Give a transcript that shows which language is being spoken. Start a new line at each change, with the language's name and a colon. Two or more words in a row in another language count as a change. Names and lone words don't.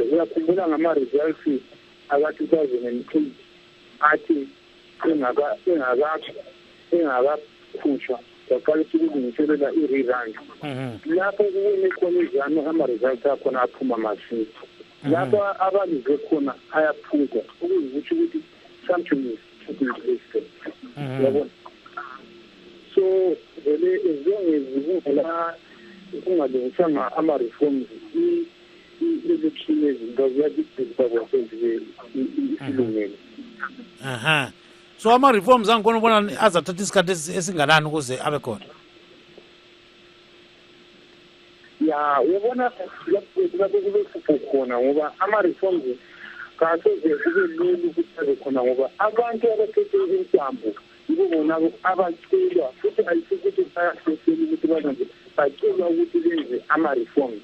Zulu: Uyakhumbula ngama-results aka-2008 athi engakakhutshwa kwaqala ukulungiselela i-rerun. Lapho kuwine khona iZANU ama-results akhona aphuma masinya. Lapho abalize khona ayaphuza ukuzitsho ukuthi
English: something is taking place.
Zulu: Yabona? So vele
English: as long as
Zulu: kungalungisanga ama-reforms i-election ezinto ziyadidisa kwasenziwe isilungele. So ama-reforms angikhona ubona azathatha isikhathi esinganani ukuze abe khona? Uyabona lapho kube khona ngoba ama-reforms kasoze kube lula ukuthi abe khona ngoba abantu abaphethe intambo yibo bona abacelwa futhi ayisukuthi bayasesela ukuthi bazanje bacelwa ukuthi benze ama-reforms.